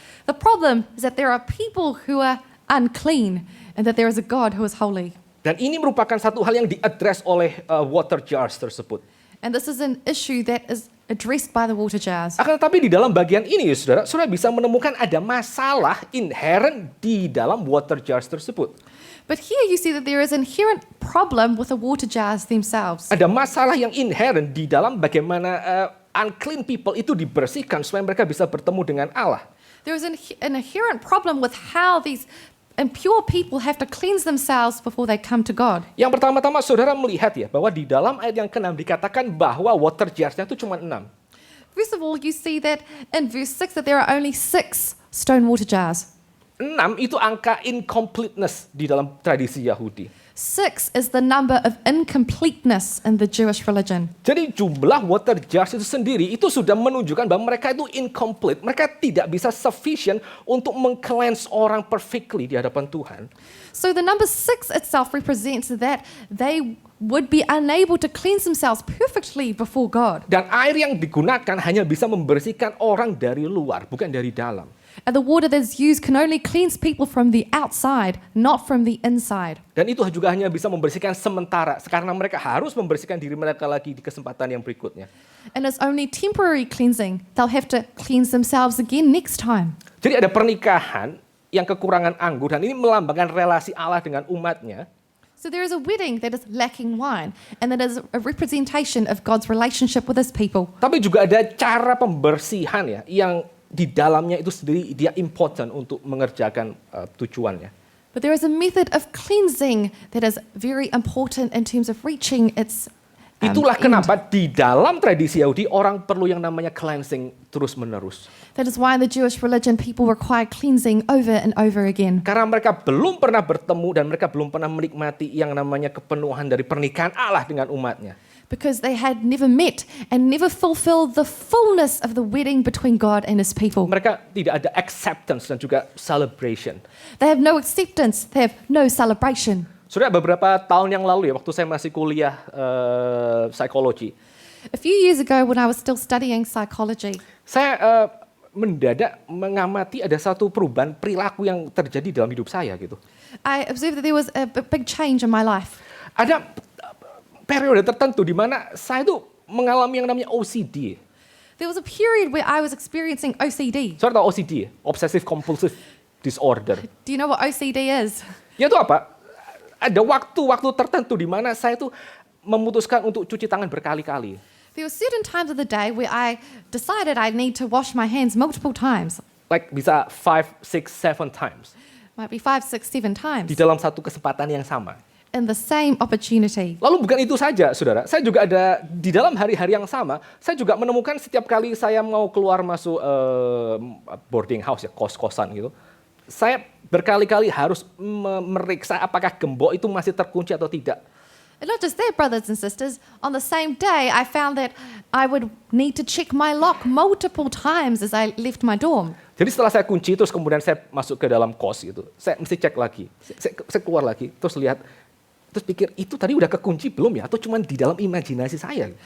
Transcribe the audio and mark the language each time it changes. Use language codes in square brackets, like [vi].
[en] The problem is that there are people who are unclean and that there is a God who is holy. [id] Dan ini merupakan satu hal yang diadres oleh water jars tersebut. [en] And this is an issue that is addressed by the water jars. [id] Akan tetapi di dalam bagian ini, saudara bisa menemukan ada masalah inherent di dalam water jars tersebut. [en] But here you see that there is an inherent problem with the water jars themselves. [id] Ada masalah yang inherent di dalam bagaimana [en] unclean people [id] itu dibersihkan supaya mereka bisa bertemu dengan Allah. [en] There is an inherent problem with how these impure people have to cleanse themselves before they come to God. [id] Yang pertama-tama saudara melihat ya bahwa di dalam ayat yang ke-6 dikatakan bahwa water jarsnya itu cuma 6. [en] First of all, you see that in verse 6 that there are only 6 stone water jars. [id] 6 itu angka incompleteness di dalam tradisi Yahudi. [en] 6 is the number of incompleteness in the Jewish religion. [id] Jadi jumlah water jars itu sendiri itu sudah menunjukkan bahwa mereka itu incomplete. Mereka tidak bisa sufficient untuk meng-cleanse orang perfectly di hadapan Tuhan. [en] So the number 6 itself represents that they would be unable to cleanse themselves perfectly before God. [id] Dan air yang digunakan hanya bisa membersihkan orang dari luar, bukan dari dalam. [en] And the water that's used can only cleanse people from the outside, not from the inside. [id] Dan itu juga hanya bisa membersihkan sementara, karena mereka harus membersihkan diri mereka lagi di kesempatan yang berikutnya. [en] And it's only temporary cleansing. They'll have to cleanse themselves again next time. [id] Jadi ada pernikahan yang kekurangan anggur, dan ini melambangkan relasi Allah dengan umatnya. [en] So there is a wedding that is lacking wine, and that is a representation of God's relationship with his people. [id] Tapi juga ada cara pembersihan ya, yang di dalamnya itu sendiri dia important untuk mengerjakan tujuannya. [en] But there is a method of cleansing that is very important in terms of reaching its [id] Itulah [en] end. [id] kenapa di dalam tradisi Yahudi orang perlu yang namanya cleansing terus-menerus. [en] That is why in the Jewish religion people require cleansing over and over again. [id] Karena mereka belum pernah bertemu dan mereka belum pernah menikmati yang namanya kepenuhan dari pernikahan Allah dengan umatnya. [en] Because they had never met and never fulfilled the fullness of the wedding between God and his people. [id] Mereka tidak ada acceptance dan juga celebration. [en] They have no acceptance, they have no celebration. [id] Sudah beberapa tahun yang lalu ya, waktu saya masih kuliah psikologi, [en] A few years ago when I was still studying psychology, [id] saya mendadak mengamati ada satu perubahan perilaku yang terjadi dalam hidup saya gitu. [en] I observed that there was a big change in my life. [id] Ada periode tertentu di mana saya itu mengalami yang namanya OCD. [en] There was a period where I was experiencing OCD. [id] Saudara tahu OCD? Obsessive Compulsive Disorder. [en] Do you know what OCD is? [id] Ya itu apa? Ada waktu-waktu tertentu di mana saya itu memutuskan untuk cuci tangan berkali-kali. [en] There were certain times of the day where I decided I need to wash my hands multiple times. Like bisa 5, 6, 7 times. Might be 5, 6, 7 times [id] Di dalam satu kesempatan yang sama. [en] in the same opportunity. [id] Lalu bukan itu saja, saudara. Saya juga ada di dalam hari-hari yang sama, saya juga menemukan setiap kali saya mau keluar masuk [en] boarding house [id] ya, kos-kosan gitu. Saya berkali-kali harus memeriksa apakah gembok itu masih terkunci atau tidak. [en] And not just that, brothers and sisters, on the same day I found that I would need to check my lock multiple times as I left my dorm. [id] Jadi setelah saya kunci, terus kemudian saya masuk ke dalam kos gitu, saya mesti cek lagi, saya keluar lagi, terus lihat, terus pikir itu tadi udah kekunci belum ya, atau cuma di dalam imajinasi saya?